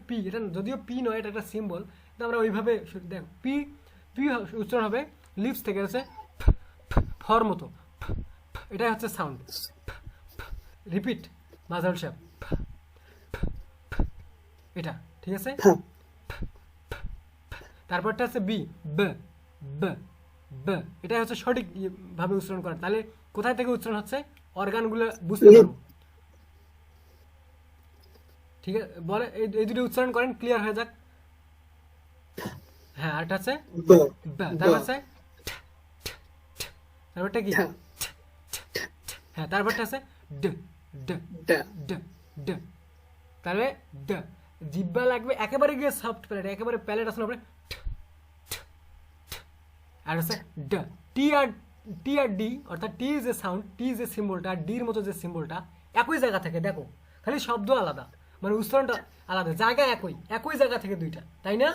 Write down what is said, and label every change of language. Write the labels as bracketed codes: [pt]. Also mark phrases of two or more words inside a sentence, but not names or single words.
[bn] পি, এটা যদিও পি নয়, এটা একটা সিম্বল, কিন্তু আমরা ওইভাবে দেখ, পি, পি উচ্চারণ হবে লিপস থেকে, হচ্ছে ফর মতো, এটাই হচ্ছে সাউন্ড। রিপিট, মাঝারুল সাহেব, এটা, ঠিক আছে? হ্যাঁ, তারপরটা হচ্ছে বি, ব, ব, ব। এটাই হচ্ছে সঠিক ভাবে উচ্চারণ করা। তাহলে কোথায় থেকে উচ্চারণ হচ্ছে অর্গানগুলো বুঝতে পারবো, ঠিক আছে? বলে এই দুটো উচ্চারণ করেন, ক্লিয়ার হয়ে যাক। হ্যাঁ, আরেকটা আছে ব, বা, ব, তারপর আছে তারপরটা কি? ঠা, হ্যাঁ, তারপরটা আছে ড, ড, ডা, ড, ড। তাহলে ড, জিব্বা লাগবে একেবারে গিয়ে [en] soft palate, [bn] একেবারে প্যালেট আছে না, আর হচ্ছে ড, টি আর টি আর ডি অর্থাৎ টি যে সাউন্ড, টি যে সিম্বলটা, ডির মতো যে সিম্বলটা একই জায়গা থেকে, দেখো খালি শব্দ আলাদা, মানে উচ্চারণটা আলাদা, জায়গা একই, একই জায়গা থেকে দুইটা, তাই না?